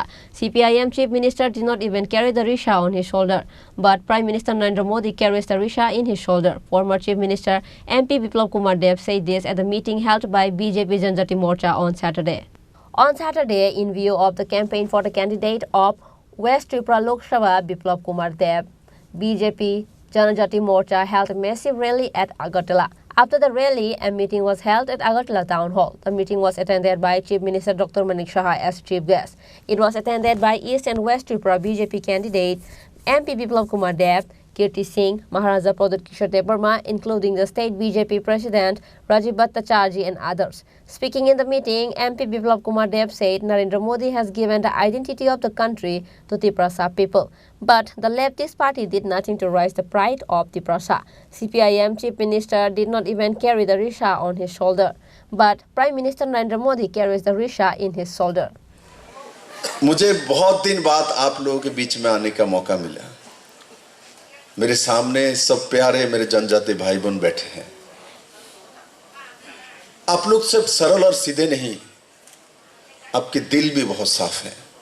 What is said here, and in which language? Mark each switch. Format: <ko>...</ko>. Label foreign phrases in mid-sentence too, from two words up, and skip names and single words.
<en>CPIM Chief Minister did not even carry the Risha on his shoulder, but Prime Minister Narendra Modi carries the Risha in his shoulder. Former Chief Minister MP Biplab Kumar Deb said this at the meeting held by BJP Janjati Morcha on Saturday. On Saturday, in view of the campaign for the candidate of West Tripura Lok Sabha, Biplab Kumar Deb, BJP Janjati Morcha held a massive rally at Agartala. After the rally, a meeting was held at Agartala Town Hall. The meeting was attended by Chief Minister Dr. Manik Saha as chief guest. It was attended by East and West Tripura BJP candidate MP Biplab Kumar Deb, Kirti Singh, Maharaja Pradut Kishore Debarma, including the state BJP president Rajiv Bhattacharjee and others. Speaking in the meeting, MP Biplab Kumar Deb said Narendra Modi has given the identity of the country to Tiprasa people, but the leftist party did nothing to raise the pride of Tiprasa. CPIM Chief Minister did not even carry the Risha on his shoulder, but Prime Minister Narendra Modi carries the Risha in his shoulder.</en> <hi>मुझे बहुत दिन बाद आप लोगों के बीच में आने का मौका मिला। मेरे सामने सब प्यारे मेरे जनजाति भाई बहन बैठे हैं। आप लोग सब सरल और सीधे नहीं, आपके दिल भी बहुत साफ है।</hi>